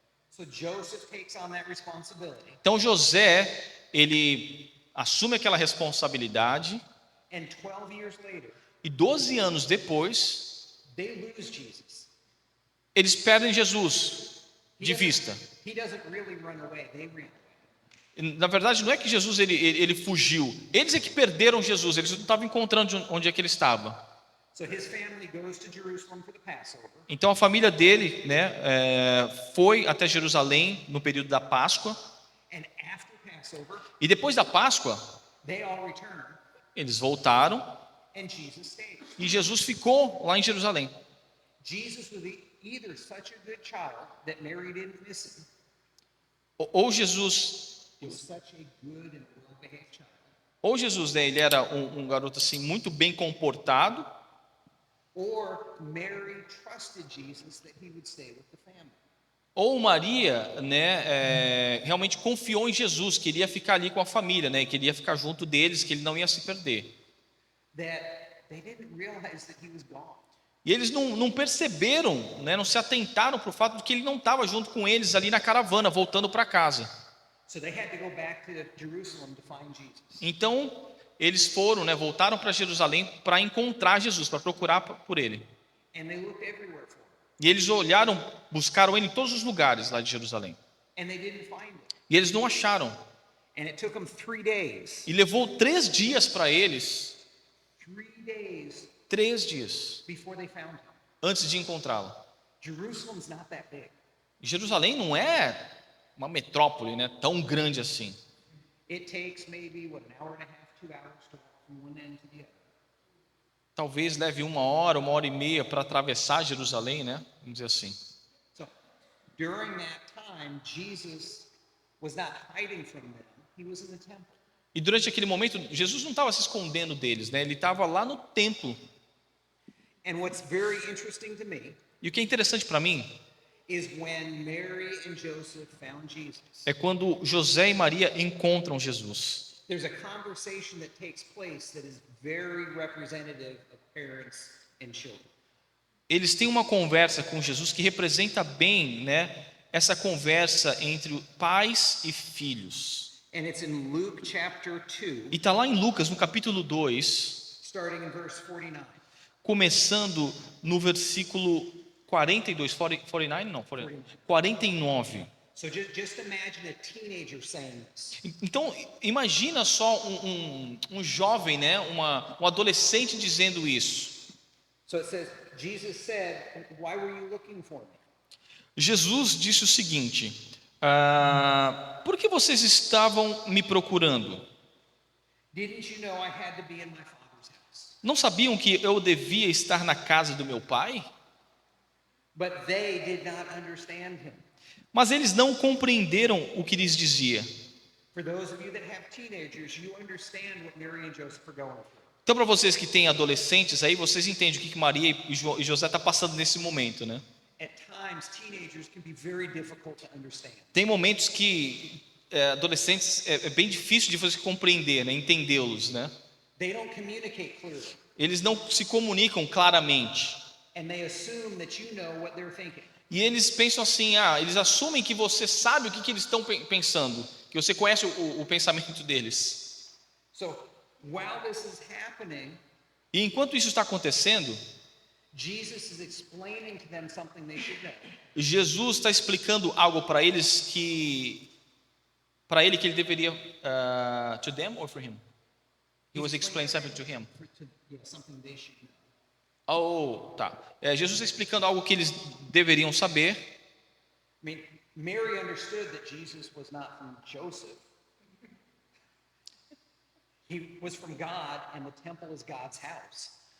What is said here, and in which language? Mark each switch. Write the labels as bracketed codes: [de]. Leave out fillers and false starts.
[en] So Joseph takes on that responsibility, [pt] Então José, ele assume aquela responsabilidade [en] and 12 years later, [pt] e 12 anos depois, [en] they lose Jesus. [pt] eles perdem Jesus de [en] He [pt] vista. [en] doesn't really run away, they ran away. [pt] Na verdade, não é que Jesus ele fugiu. Eles é que perderam Jesus. Eles não estavam encontrando onde é que ele estava. [en] So his family goes to Jerusalem for the Passover, [pt] Então a família dele, né, foi até Jerusalém no período da Páscoa. [en] and after Passover, [pt] E depois da Páscoa, [en] they all return, [pt] eles voltaram [en] and Jesus stayed. [pt] e Jesus ficou lá em Jerusalém. [en] Jesus was either such a good child that Mary didn't miss him, [pt] Ou Jesus, [en] was such a good and well-behaved child [pt] Ou Jesus, né, ele era um garoto assim muito bem comportado, [en] or Mary trusted Jesus that he would stay with the family. [pt] ou Maria, né, realmente confiou em Jesus, queria ficar ali com a família, né, queria ficar junto deles, que ele não ia se perder. [en] That they didn't realize that he was gone. [pt] E eles não perceberam, né, não se atentaram para o fato de que ele não estava junto com eles ali na caravana, voltando para casa. [en] So they had to go back to Jerusalem to find Jesus. [pt] Então, eles foram, né, voltaram para Jerusalém para encontrar Jesus, para procurar por ele. [en] And they looked everywhere for him. [pt] E eles olharam, buscaram ele em todos os lugares lá de Jerusalém. [en] And they didn't find him. [pt] E eles não acharam. [en] And it took them 3 days. [pt] E levou 3 dias para eles, [en] 3 days [pt] 3 dias, [en] before they found him. [pt] antes de encontrá-lo. [en] Jerusalem's not that big. [pt] Jerusalém não é uma metrópole, né, tão grande assim. [en] It takes maybe, an hour and a half, 2 hours to walk from one end to the other. [pt] Talvez leve 1 hora e meia para atravessar Jerusalém, né? Vamos dizer assim. [en] So during that time, Jesus was not hiding from them. He was in the temple. [pt] E durante aquele momento, Jesus não estava se escondendo deles, né? Ele estava lá no templo. [en] And what's very interesting to me [pt] E o que é interessante para mim [en] is when Mary and Joseph found Jesus. [pt] é quando José e Maria encontram Jesus. [en] There's a conversation that takes place that is very representative of parents and children. [pt] Eles têm uma conversa com Jesus que representa bem, né, essa conversa entre pais e filhos. [en] And it's in Luke chapter 2, [pt] E está lá em Lucas, no capítulo 2, [en] starting in verse 49. [pt] começando no versículo 42, 49, não, 49. [en] So just imagine a teenager saying this. [pt] Então, imagina só um jovem, né, um adolescente dizendo isso. [en] So it says, Jesus said, "Why were you looking for me?" [pt] Jesus disse o seguinte: por que vocês estavam me procurando? [en] Didn't you know I had to be in my Father's house? [pt] Não sabiam que eu devia estar na casa do meu pai? [en] But they did not understand him. [pt] Mas eles não compreenderam o que lhes dizia. [en] For those of you that have teenagers, you understand what Mary and Joseph are going through. [pt] Então, para vocês que têm adolescentes aí, vocês entendem o que Maria e José estão passando nesse momento, né? [en] At times, teenagers can be very difficult to understand. [pt] Tem momentos que adolescentes é bem difícil de você compreender, né? Entendê-los, né? [en] They don't communicate clearly, [pt] Eles não se comunicam claramente. [en] and they assume that you know what they're thinking. [pt] E eles pensam assim, eles assumem que você sabe o que eles estão pensando, que você conhece o pensamento deles. [en] So while this is happening, [pt] E enquanto isso está acontecendo, [en] Jesus is explaining to them something they should know. [pt] Jesus está explicando algo para eles que ele deveria [en] to them or for him? He was explaining something to him. Something they should know. [pt] Oh, tá. Jesus está explicando algo que eles deveriam saber. [en] I mean, Mary understood that Jesus was not from Joseph. He was from God, and the temple is God's house.